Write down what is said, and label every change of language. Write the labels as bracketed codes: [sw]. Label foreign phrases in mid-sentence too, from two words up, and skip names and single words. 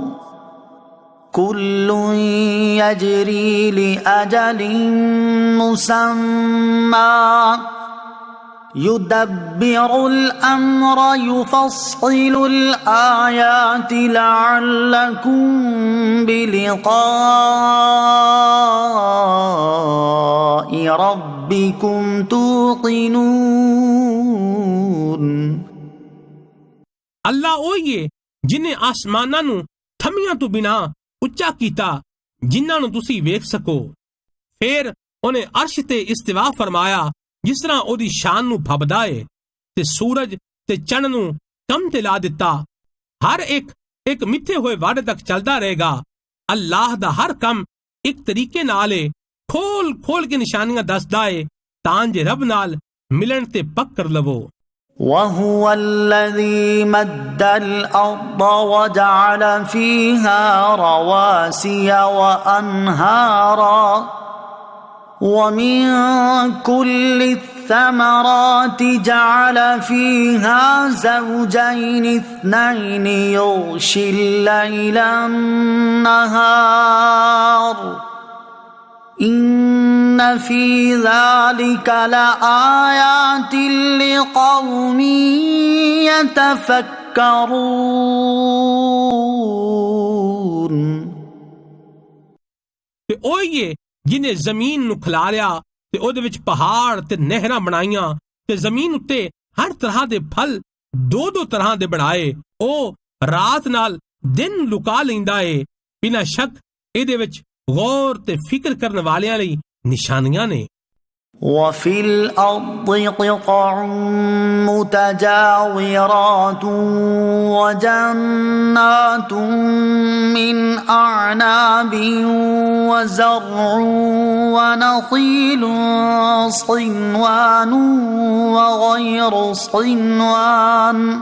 [ar] كل يجري لأجل مسمى يدبر الأمر يفصل الآيات لعلكم بلقاء ربكم توقنون۔ [pa] ਅੱਲਾ ਉਹੀ ਏ ਜਿਨੇ ਆਸਮਾਨਾਂ ਨੂੰ ਥੰਮੀਆਂ ਤੋਂ ਬਿਨਾਂ ਉੱਚਾ ਕੀਤਾ ਜਿਨ੍ਹਾਂ ਨੂੰ ਤੁਸੀਂ ਵੇਖ ਸਕੋ। ਫਿਰ ਉਹਨੇ ਅਰਸ਼ ਤੇ ਇਸਤਿਵਾ ਫਰਮਾਇਆ ਜਿਸ ਤਰ੍ਹਾਂ ਉਹਦੀ ਸ਼ਾਨ ਨੂੰ ਫਬਦਾ ਏ, ਤੇ ਸੂਰਜ ਤੇ ਚੰਨ ਨੂੰ ਕੰਮ ਤੇ ਲਾ ਦਿੱਤਾ। ਹਰ ਇੱਕ ਮਿੱਥੇ ਹੋਏ ਵਾਅਦੇ ਤੱਕ ਚੱਲਦਾ ਰਹੇਗਾ। ਅੱਲਾਹ ਦਾ ਹਰ ਕੰਮ ਇੱਕ ਤਰੀਕੇ ਨਾਲ ਏ, ਖੋਲ ਕੇ ਨਿਸ਼ਾਨੀਆਂ ਦੱਸਦਾ ਏ ਤਾਂ ਜੇ ਰੱਬ ਨਾਲ ਮਿਲਣ ਤੇ ਪੱਕਰ ਲਵੋ। [ar] وهو الذي مد الأرض وجعل فيها رواسي وأنهارا ومن كل الثمرات جعل فيها زوجين اثنين يغشي الليل النهار إن في ذلك لآيات لقوم يتفكرون۔ [pa] ਤੇ ਉਹੀ ਜਿਹਨੇ ਜ਼ਮੀਨ ਨੂੰ ਖਿਲਾਰਿਆ ਤੇ ਉਹਦੇ ਵਿੱਚ ਪਹਾੜ ਤੇ ਨਹਿਰਾਂ ਬਣਾਈਆਂ, ਤੇ ਜ਼ਮੀਨ ਉੱਤੇ ਹਰ ਤਰ੍ਹਾਂ ਦੇ ਫਲ ਦੋ ਤਰ੍ਹਾਂ ਦੇ ਬਣਾਏ। ਉਹ ਰਾਤ ਨਾਲ ਦਿਨ ਲੁਕਾ ਲੈਂਦਾ ਏ। ਬਿਨਾਂ ਸ਼ੱਕ ਇਹਦੇ ਵਿੱਚ ਗੌਰ ਤੇ ਫਿਕਰ ਕਰਨ ਵਾਲਿਆਂ ਲਈ ਨਿਸ਼ਾਨੀਆਂ ਨੇ। [ar] وفي الأرض قطع متجاورات وجنات من أعناب وزرع ونخيل صنوان وغير صنوان